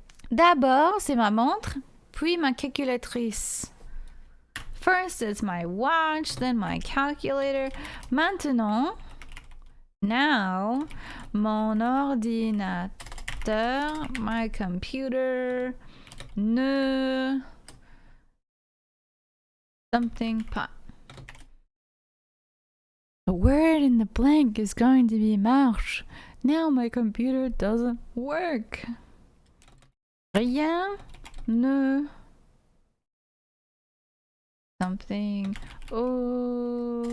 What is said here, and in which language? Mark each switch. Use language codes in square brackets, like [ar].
[fr] D'abord, c'est ma montre, puis ma calculatrice. [en] First, it's my watch, then my calculator. [fr] Maintenant, [en] now, [fr] mon ordinateur, [en] my computer, [fr] ne [en] something [fr] pas. [en] The word in the blank is going to be marche. Now my computer doesn't work. [fr] Rien ne [en] something [fr] aujourd'hui.